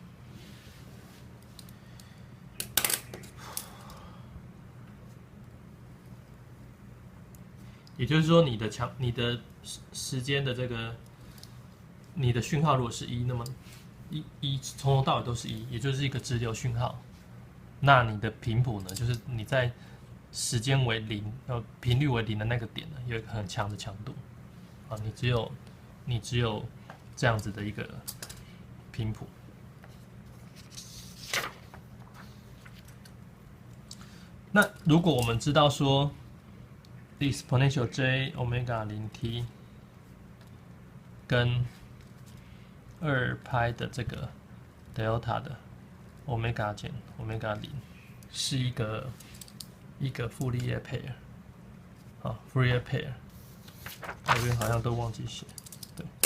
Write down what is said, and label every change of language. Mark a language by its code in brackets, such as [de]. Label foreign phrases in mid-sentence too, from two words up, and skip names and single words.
[zh] 也就是說，你的时间的这个，你的讯號如果是1，那麼從頭到尾都是1，也就是一個直流訊號。那你的頻譜呢，就是你在時間為0，頻率為0的那個點呢，有一個很強的強度啊，你只有這樣子的一個頻譜。那如果我們知道說 [en] exponential j omega 0 t [zh] 跟2π的這個 delta 的 omega 減 omega 0是一個傅里葉 pair， 好，傅里葉 pair， 這邊好像都忘記寫，對。